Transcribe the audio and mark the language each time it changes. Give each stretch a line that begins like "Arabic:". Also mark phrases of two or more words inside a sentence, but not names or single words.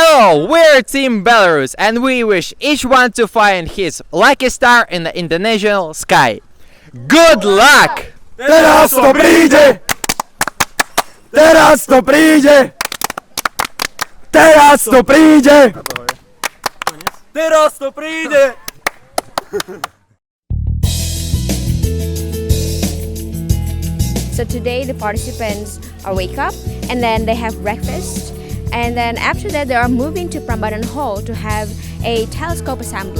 English: So, we're Team Belarus and we wish each one to find his lucky star in the international sky. Good luck!
Slovak: Teraz to príde! Teraz to príde! Teraz to príde! Teraz to príde!
English: So today the participants are wake up and then they have breakfast, and then after that they are moving to Prambanan Hall to have a telescope assembly.